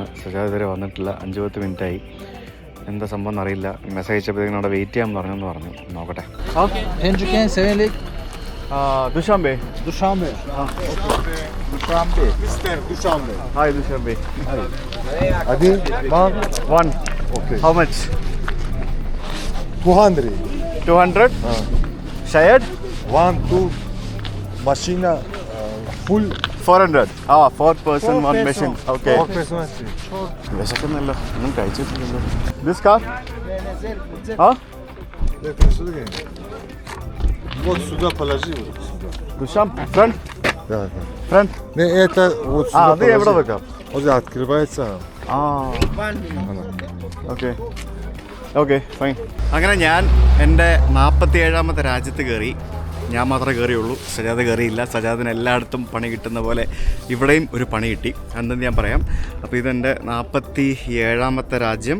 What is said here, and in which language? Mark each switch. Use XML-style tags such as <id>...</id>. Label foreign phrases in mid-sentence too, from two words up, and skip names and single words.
<ml>സജാദ് ഇതുവരെ വന്നിട്ടില്ല. 5-10 മിനിറ്റായി. എന്താ സംഭവം എന്നറിയില്ല. മെസ്സേജ് അയച്ചപ്പോഴത്തേക്കും അവിടെ വെയിറ്റ് ചെയ്യാൻ പറഞ്ഞു. നോക്കട്ടെ. ദുഷാംബെ. ഹായ് ദുഷാംബെ. അത് 1.</ml> <en>Okay. How much? 200. 200? Shared? 1, 2, machine full. 400. 4 person, 1 machine. Okay. 4 person.</en> <ml>വിശക്കുന്നല്ലോ ഒന്നും കഴിച്ചിട്ടില്ലല്ലോ.</ml> <en>This car?</en> <ru>А? Это сюда. Вот сюда положи. Вот сюда.</ru> <en>Душам? Front?</en> <ru>Да.</ru> <en>Front?</en> <ru>Не, это вот сюда</ru> <ml>അത് എവിടെ</ml> <ru>положи.</ru> <ml>വെക്കാം?</ml> <ru>Вот это открывается.</ru> <en>okay okay fine.</en> <ml>അങ്ങനെ ഞാൻ എൻ്റെ 47ാമത്തെ രാജ്യത്ത് കയറി. ഞാൻ മാത്രമേ കയറിയുള്ളൂ, സജാദ് കയറിയില്ല. സജാദിന് എല്ലായിടത്തും പണി കിട്ടുന്ന പോലെ ഇവിടെയും ഒരു പണി കിട്ടി. എന്തെന്ന് ഞാൻ പറയാം. അപ്പോൾ ഇതെൻ്റെ 47ാമത്തെ രാജ്യം.</ml>